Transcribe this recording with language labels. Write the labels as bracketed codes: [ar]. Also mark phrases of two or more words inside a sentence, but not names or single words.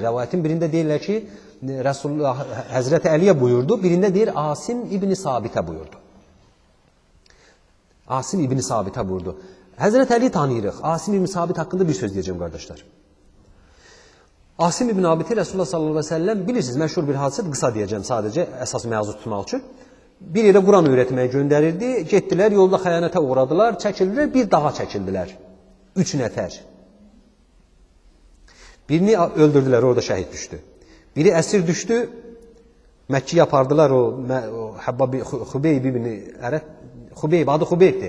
[az] Rəvayətin birində deyirlər ki, Rasulullah Həzrəti Əliyə buyurdu, birində deyir Asim ibn Sabitə buyurdu. Asim ibn Sabitə buyurdu. Həzrət Əli tanıyırıq. Asim ibn Sabit haqqında bir söz deyəcəm, qardaşlar. Asim ibn Abiti Resulullah [ar] صلى الله عليه وسلم [az] bilirsiniz, məşhur bir hadisədir, qısa deyəcəm sadəcə, əsas məzun tutmaq üçün. Bir yerə Quran öyrətməyə göndərirdi, getdilər, yolda xəyanətə uğradılar, çəkildilər, bir dağa çəkildilər. 3 nəfər. Birini öldürdülər, orada şəhid düşdü. Biri əsir düşdü, Məkkiyə apardılar, o Xubeyb ibn Ərəb, adı Xubeybdir.